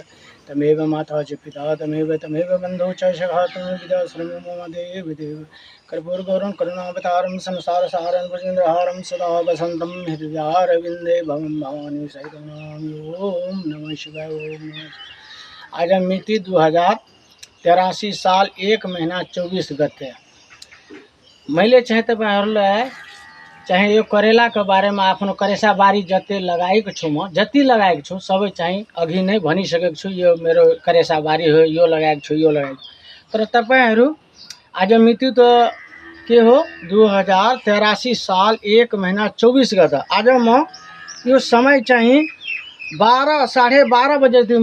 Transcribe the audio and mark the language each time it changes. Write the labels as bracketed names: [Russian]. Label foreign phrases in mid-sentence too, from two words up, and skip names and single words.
[Sanskrit] तमेव माता च पिता तमेव बंधु च सखा तमेव विद्या श्रमो मम देव देव। कर्पूरगौरं करुणावतारं संसारसारं भुजगेन्द्रहारं सदा वसन्तं हृदयारविन्दे भवं भवानी सहितं ओम नमः शिवाय ओम नमः शिवाय। [Nepali] आज मिति 2083 साल 1 महीना 24 गते। मैले चाहिँ तपाईहरुलाई चाहे यो करेला [Hindi] के बारे में [Nepali] आफ्नो करेसा बारी जते लगाएको छु म जति लगाएको छु सबै चाहिँ अघि नै भनिसकेको छु। यो मेरो करेसा बारी हो, यो लगाएको छु, यो लगाएको छु। तर तपाईहरु आज मिति त के हो 2083 साल 1 महीना 24 गते। आज म यो समय चाहिँ 12 साढे 12 बजे थियो।